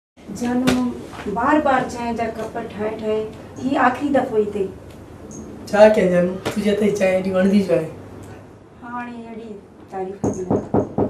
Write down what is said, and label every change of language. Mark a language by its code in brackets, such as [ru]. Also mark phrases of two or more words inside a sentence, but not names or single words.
[sd] जानू बार बार चाय जा कप ठाए ठाए ही आखिरी दफ़ो ई थी। छा कयां जानू तुझे त चांहि एॾी वणंदी छो आहे। हाणे अहिड़ी तारीफ़ मिले